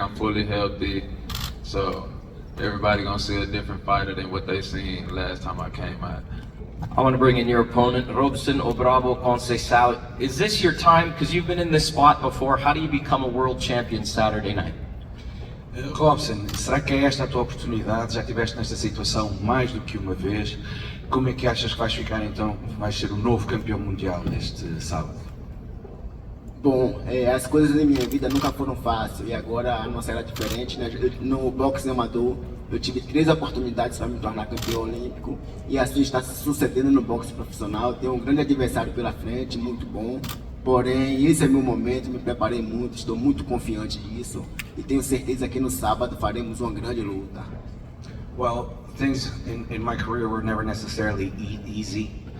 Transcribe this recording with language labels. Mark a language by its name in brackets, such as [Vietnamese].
[English] I'm fully healthy, so everybody gonna see a different fighter than what they seen last time I came out. I want to bring in your opponent, Robson Obrabo Conceição. Is this your time? Because you've been in this spot before. How do you become a world champion Saturday night? [Portuguese] Robson, será que é esta a tua oportunidade? Já estiveste nesta situação mais do que uma vez. Como é que achas que vais ficar então? Vais ser o novo campeão mundial neste sábado? Bom, as coisas na minha vida nunca foram fáceis e agora a nossa era diferente, né? No boxe amador eu tive 3 oportunidades para me tornar campeão olímpico e assim está sucedendo no boxe profissional. Tenho um grande adversário pela frente, muito bom. Porém, esse é meu momento, me preparei muito, estou muito confiante disso e tenho certeza que no sábado faremos uma grande luta. [English] Well, things in my career were never necessarily easy.